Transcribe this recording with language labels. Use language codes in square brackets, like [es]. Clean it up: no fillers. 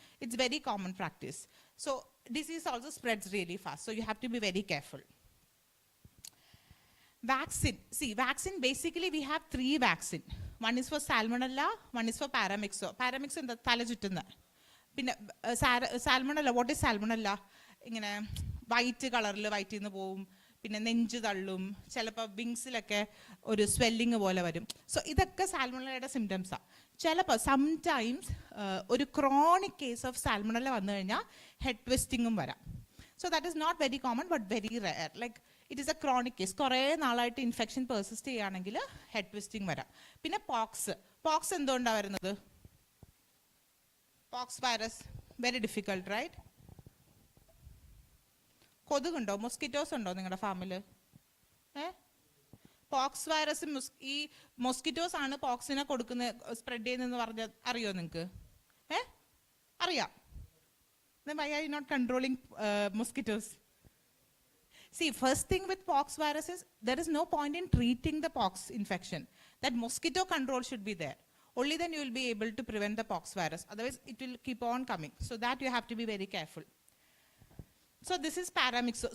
[en] It's very common practice. So disease also spreads really fast. So you have to be very careful. Vaccine. See, vaccine, basically we have 3 vaccine. One is for salmonella, one is for paramyxo. Paramyxo in the [ml] thalajuttunna. പിന്നെ സാൽമണല്ല. [en] what is [ml] സാൽമണല്ല? ഇങ്ങനെ white കളറിൽ വയറ്റിൽ നിന്ന് പോവും, പിന്നെ നെഞ്ച് തള്ളും, ചിലപ്പോൾ വിങ്സിലൊക്കെ ഒരു സ്വെല്ലിങ് പോലെ വരും. സോ ഇതൊക്കെ സാൽമണല്ലയുടെ സിംറ്റംസാണ്. ചിലപ്പോൾ [en] sometimes [ml] ഒരു ക്രോണിക് കേസ് ഓഫ് സാൽമണല്ല വന്നു കഴിഞ്ഞാൽ ഹെഡ് ട്വിസ്റ്റിങ്ങും വരാം. [en] So that is not very common but very rare. Like it is a chronic case. [ml] കുറേ നാളായിട്ട് ഇൻഫെക്ഷൻ പെർസിസ്റ്റ് ചെയ്യുകയാണെങ്കിൽ ഹെഡ് ട്വിസ്റ്റിംഗ് വരാം. പിന്നെ പോക്സ് എന്തുകൊണ്ടാണ് വരുന്നത്? [en] Pox virus, very difficult, right? [ml] കൊതുകുണ്ടോ, mosquitoes ഉണ്ടോ നിങ്ങളുടെ ഫാമിൽ? പോക്സ് വൈറസ് ഈ മൊസ്കിറ്റോസ് ആണ് പോക്സിനെ കൊടുക്കുന്ന സ്പ്രെഡ് ചെയ്യുന്നതെന്ന് പറഞ്ഞാൽ അറിയോ നിങ്ങൾക്ക്? അറിയാം. [en] Then why are you not controlling mosquitoes? See, first thing with pox virus is there is no point in treating the pox infection. That mosquito control should be there. Only then you will be able to prevent the pox virus. Otherwise, it will keep on coming. So that you have to be very careful. So this is paramyxo.